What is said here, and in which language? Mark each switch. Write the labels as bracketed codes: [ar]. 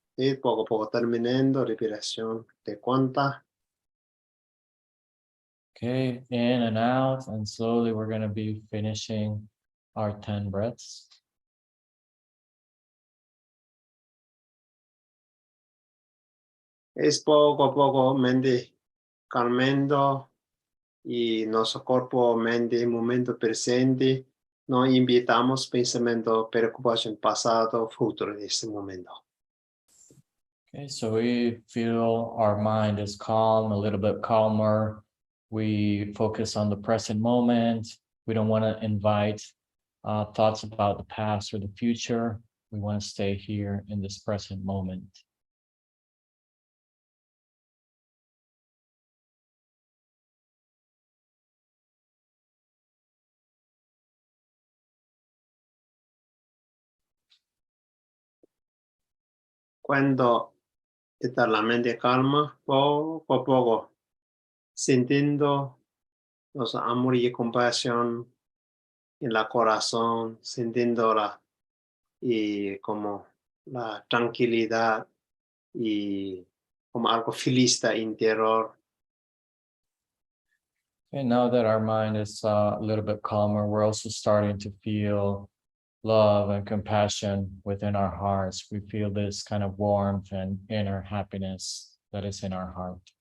[es] Y poco a poco terminando, respiración de cuenta. [en] Okay, in and out, and slowly we're going to be finishing our 10 breaths. [es] Es poco a poco mente calmando y nuestro cuerpo, mente, momento presente. No invitamos pensamiento, preocupación pasado, futuro en este momento. [en] Okay, so we feel our mind is calm, a little bit calmer. We focus on the present moment. We don't want to invite thoughts about the past or the future. We want to stay here in this present moment. [es] Cuando está la mente calma, poco a poco, sintiendo los amor y compasión en la corazón, sintiéndola y como la tranquilidad y como algo feliz interior. [en] And now that our mind is a little bit calmer, we're also starting to feel love and compassion within our hearts. We feel this kind of warmth and inner happiness that is in our heart.